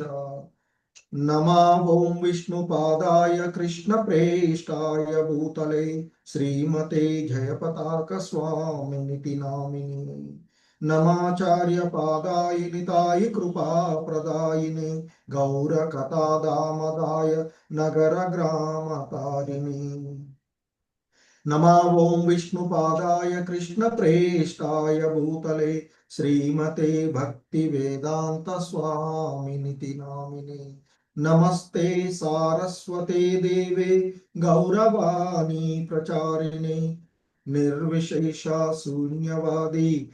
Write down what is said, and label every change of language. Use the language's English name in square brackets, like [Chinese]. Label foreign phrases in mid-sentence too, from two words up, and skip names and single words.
[Sanskrit] నమా ఓం విష్ణుపాదాయ కృష్ణ ప్రేష్టాయ భూతలే శ్రీమతే జయపతాక స్వామినితి నామిని. నమాచార్య పాదాయ నితాయ కృపా ప్రదాయిని గౌర కథాదామదాయ నగర గ్రామ తారిణి. नमो ओं विष्णुपादाय कृष्णप्रेष्ठाय भूतले श्रीमते भक्तिवेदांत स्वामिनिति नामिने नमस्ते सारस्वते देवे गौरवाणी प्रचारिणे निर्विशेष शून्यवादी